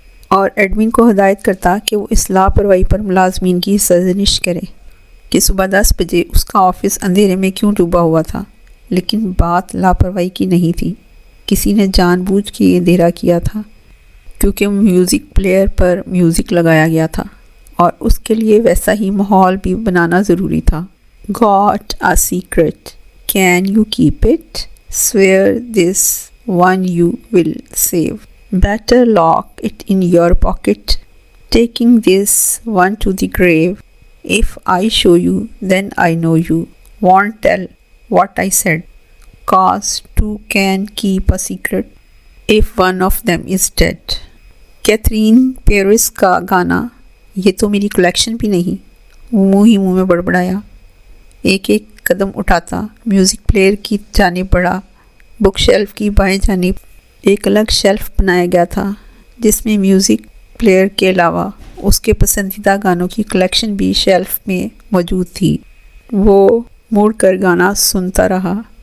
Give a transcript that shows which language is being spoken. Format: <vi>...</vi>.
<ur>اور ایڈمن کو ہدایت کرتا کہ وہ اس لاپرواہی پر ملازمین کی سرزنش کرے کہ صبح 10 بجے اس کا آفس اندھیرے میں کیوں ڈوبا ہوا تھا۔ لیکن بات لاپرواہی کی نہیں تھی، کسی نے جان بوجھ کے یہ اندھیرا کیا تھا کیونکہ میوزک پلیئر پر میوزک لگایا گیا تھا اور اس کے لیے ویسا ہی ماحول بھی بنانا ضروری تھا۔</ur> <en>Got a secret? Can you keep it? Swear this one you will save. Better lock it in your pocket, taking this one to the grave. If I show you, then I know you won't tell what I said, 'cause two can keep a secret if one of them is dead.</en> <ur>Catherine Paris کا گانا، یہ تو میری collection بھی نہیں۔ وہ منہ ہی منہ میں بڑبڑایا۔ ایک ایک قدم اٹھاتا میوزک پلیئر کی جانب بڑھا۔ بک شیلف کی بائیں جانب ایک الگ شیلف بنایا گیا تھا جس میں میوزک پلیئر کے علاوہ اس کے پسندیدہ گانوں کی کلیکشن بھی شیلف میں موجود تھی۔ وہ مڑ کر گانا سنتا رہا۔</ur>